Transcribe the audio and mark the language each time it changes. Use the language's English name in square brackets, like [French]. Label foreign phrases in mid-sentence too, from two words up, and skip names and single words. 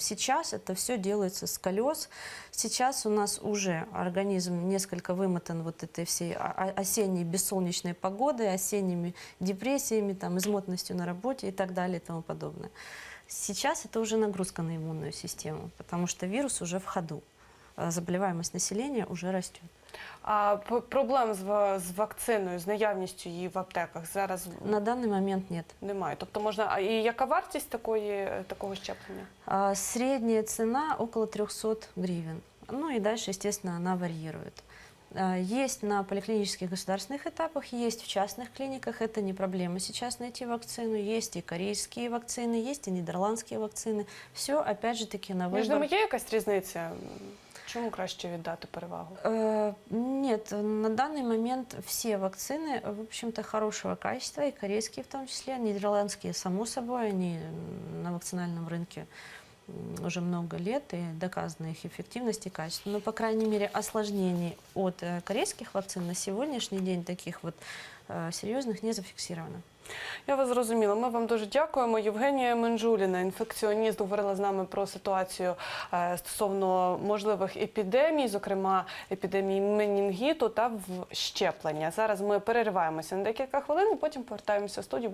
[Russian] Сейчас это все делается с колес. Сейчас у нас уже организм несколько вымотан вот этой всей осенней бессолнечной погодой, осенними депрессиями, там, измотанностью на работе и так далее и тому подобное. Сейчас это уже нагрузка на иммунную систему, потому что вирус уже в ходу. Заболеваемость населения уже растет. [Ukrainian] А проблем з вакциною, з наявністю її в аптеках зараз [Russian] На данный момент нет. [Ukrainian] немає? Тобто можна... А і яка вартість такого щеплення? [Russian] Средняя цена около 300 гривен. Ну и дальше, естественно, она варьирует. Есть на поликлинических государственных этапах, есть в частных клиниках, это не проблема сейчас найти вакцину. Есть и корейские вакцины, есть и нидерландские вакцины. Все, опять же таки, на [Ukrainian] Між ними [Russian] выбор. [Ukrainian] є якась різниця? Чому краще віддати перевагу? [Russian] Нет, на данный момент все вакцины, в общем-то, хорошего качества, и корейские в том числе, нидерландские, само собой, они на вакцинальном рынке уже много лет, и доказана их эффективность и качество. Но, по крайней мере, осложнений от корейских вакцин на сегодняшний день таких вот серьезных не зафиксировано. [Ukrainian] Я вас зрозуміла. Ми вам дуже дякуємо. Євгенія Менджуліна, інфекціоніст, говорила з нами про ситуацію стосовно можливих епідемій, зокрема епідемії менінгіту та щеплення. Зараз ми перериваємося на декілька хвилин і потім повертаємося в студію.